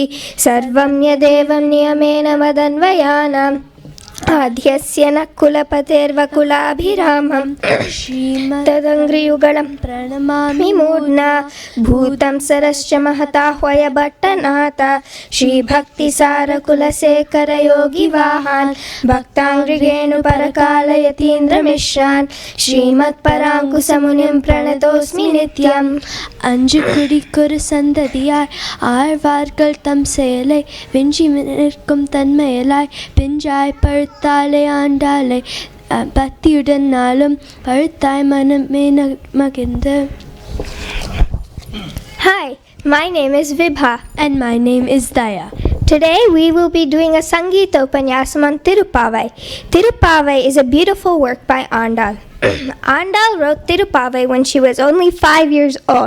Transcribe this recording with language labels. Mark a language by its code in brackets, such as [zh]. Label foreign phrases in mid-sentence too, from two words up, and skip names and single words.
[sa] सर्वं यदेव नियमेन मदन्वयानाम् आद्यस्य न कुलपतेर्वकुलाभिरामं तदङ्घ्रियुगलं प्रणमामि मूर्ध्ना भूतं सरश्च महताह्वय भट्टनाथ श्रीभक्तिसारकुलशेखरयोगिवाहान् भक्ताङ्घ्रिगेणुपरकालयतीन्द्रमिश्रान् श्रीमत्पराङ्कुशमुनिं प्रणतोऽस्मि नित्यम् [ta] அஞ்சு குடிக்கொரு சந்ததியார் ஆழ்வார்கள் தம் செயலை வெஞ்சி நிற்கும் தன்மையலாய் பிஞ்சாய் பழுத்தாலே ஆண்டாளை பக்தியுடன் நாளும் பழுத்தாய் மனமே மகிழ்ந்து. [en] Hi, my name is Vibha. And my name is Daya. Today we will be doing a [sa] सङ्गीत उपन्यासम् [en] on Tirupavai. Tirupavai is a beautiful work by Andal. Andal wrote Tirupavai when she was only 5 years old.